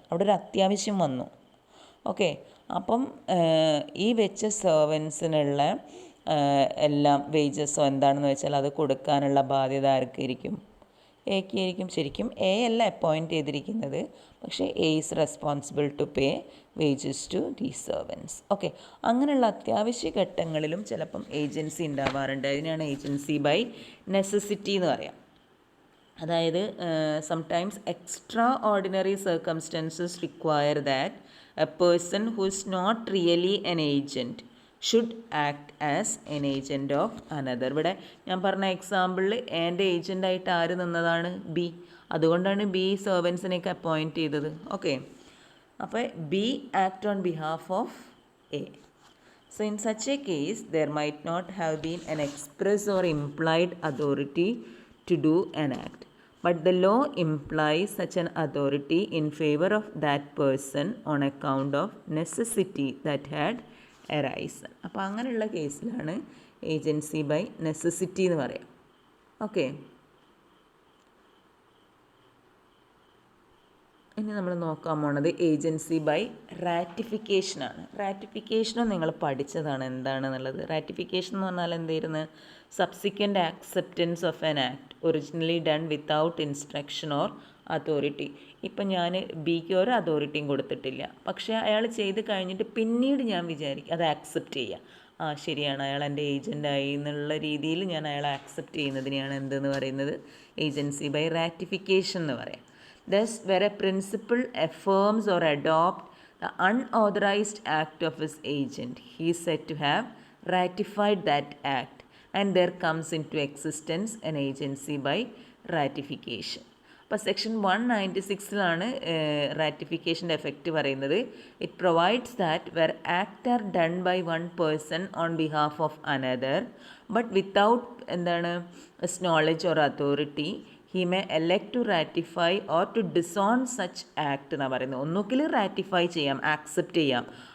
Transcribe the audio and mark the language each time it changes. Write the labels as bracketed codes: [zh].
[ml] അവിടെ ഒരു അത്യാവശ്യം വന്നു. ഓക്കെ. അപ്പം ഈ വെച്ച സെർവൻസിനുള്ള എല്ലാം വേജസോ എന്താണെന്ന് വെച്ചാൽ അത് കൊടുക്കാനുള്ള ബാധ്യത ആർക്കായിരിക്കും? എക്ക് ആയിരിക്കും. ശരിക്കും എ അല്ല അപ്പോയിൻറ്റ് ചെയ്തിരിക്കുന്നത്, പക്ഷേ [en] A is responsible to pay wages to the servants. Okay. [ml] അങ്ങനെയുള്ള അത്യാവശ്യ ഘട്ടങ്ങളിലും ചിലപ്പം ഏജൻസി ഉണ്ടാവാറുണ്ട്. അതിനാണ് ഏജൻസി ബൈ നെസസിറ്റി എന്ന് പറയാം. [en] അതായത് sometimes extraordinary circumstances require that a person who is not really an agent should act as an agent of another. [ml] ഇവിടെ ഞാൻ പറഞ്ഞ എക്സാമ്പിളിൽ എൻ്റെ ഏജൻ്റായിട്ട് ആര് നിന്നതാണ്? ബി. അതുകൊണ്ടാണ് ബി സെർവൻസിനെയൊക്കെ അപ്പോയിൻറ്റ് ചെയ്തത്. [en] Okay. അപ്പോൾ B act on behalf of A. So in such a case there might not have been an express or implied authority to do an act, but the law implies such an authority in favor of that person on account of necessity that had arisen. [ml] അപ്പോൾ അങ്ങനെയുള്ള കേസിലാണ് agency by necessity എന്ന് പറയാം. Okay. ഇനി നമ്മൾ നോക്കാൻ പോണത് agency by റാറ്റിഫിക്കേഷനാണ്. റാറ്റിഫിക്കേഷനും നിങ്ങൾ പഠിച്ചതാണ് എന്താണെന്നുള്ളത്. റാറ്റിഫിക്കേഷൻ എന്ന് പറഞ്ഞാൽ എന്തായിരുന്നു? [en] Subsequent acceptance of an act originally done without instruction or authority. [ml] ഇപ്പം ഞാൻ ബിക്ക് ഒരു അതോറിറ്റിയും കൊടുത്തിട്ടില്ല, പക്ഷേ അയാൾ ചെയ്ത് കഴിഞ്ഞിട്ട് പിന്നീട് ഞാൻ വിചാരിക്കും അത് ആക്സെപ്റ്റ് ചെയ്യുക. ശരിയാണ്, അയാൾ എൻ്റെ ഏജൻ്റായി എന്നുള്ള രീതിയിൽ ഞാൻ അയാളെ ആക്സെപ്റ്റ് ചെയ്യുന്നതിനെയാണ് എന്തെന്ന് പറയുന്നത്? [en] agency by ratification [ml] എന്ന് പറയാം. [en] Thus, where a principal affirms or adopts the unauthorized act of his agent, he is said to have ratified that act, and there comes into existence an agency by ratification. [ml] അപ്പോൾ section 196 റാറ്റിഫിക്കേഷൻ്റെ effect പറയുന്നത് [en] it provides that where act are done by one person on behalf of another but without knowledge or authority he may elect to ratify or to disown such act [ml] എന്നാണ് പറയുന്നത്. ഒന്നുകിൽ ratify ചെയ്യാം, accept ചെയ്യാം,